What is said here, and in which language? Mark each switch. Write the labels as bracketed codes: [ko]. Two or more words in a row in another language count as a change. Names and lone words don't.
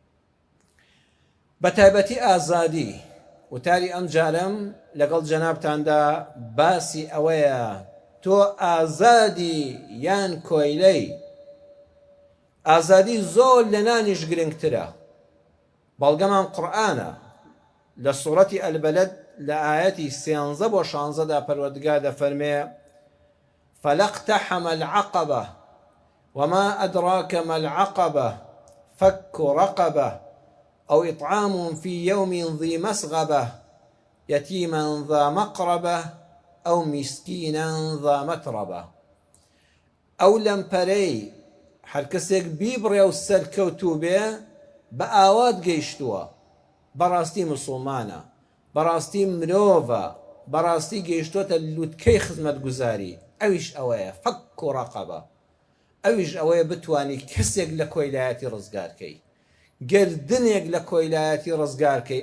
[ckb] بە تایبەتی ئازادی، وتاری ئەم جارەم لەگەڵ جەنابتاندا باسی ئەوەیە تۆ ئازادی یان کۆیلەی. ئازادی زۆر لە نانیش گرنگترە. بەڵگەمان قورئانە لە سوورەتی ئەلبەلەد لە ئاەتی 13 بۆ 16دا پەروەردگار دەفەرمێ [ar] فَلَاقْتَحَمَ الْعَقَبَةَ وَمَا أَدْرَاكَ مَا الْعَقَبَةُ فَكُّ رَقَبَةٍ أو إطعام في يوم ذي مسغبة يتيما ذا مقربة أو مسكينا ذا متربة. أو لم بري [ckb] هر کەسێک بیبڕێ و سەرکەوتوو بێ بە ئاوات گەیشتووە، بەڕاستی مسڵمانە، بەڕاستی مرۆڤە، بەڕاستی گەیشتووەتە لووتکەی خزمەتگوزاری. ئەویش ئەوەیە [ar] فەک و ڕەقەبە. [ckb] ئەویش ئەوەیە بتوانی کەسێک لە کۆیلایەتی ڕزگارکەی، گردنێک لە کۆیلایەتی ڕزگارکەی.